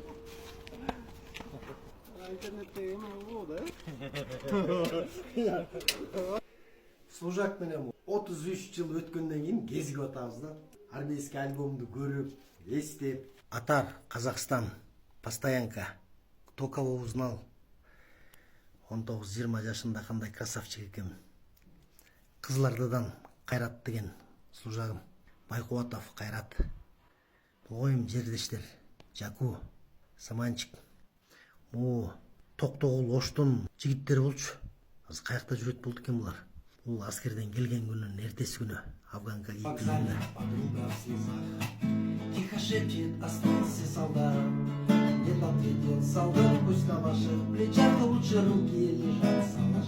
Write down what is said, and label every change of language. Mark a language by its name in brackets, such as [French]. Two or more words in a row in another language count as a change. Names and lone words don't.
[Kyrgyz] Интернетте эме болду, Служак менен 33 жыл өткөндөн кийин кезип атабыз да. Армейский альбомду көрүп, эстеп, Атар, Казакстан, постоянка. [Russian] Кто кого узнал? [Kyrgyz] 19-20 жашында кандай красавчик экен. Кызылордадан Кайрат деген служагым. Байкубатов Кайрат. Оюм жердештер. Жаку, Саманчик. Токтогул, Оштун жигиттери болчу. Азыр каякта жүрөт болду экен булар. Бул аскерден келген күнүн эртеси күнү Афганка кийип келгенде. [Russian] Тихо шепчет, остался солдат. Нет ответил солдат, пусть на ваших плечах лучше руки лежат.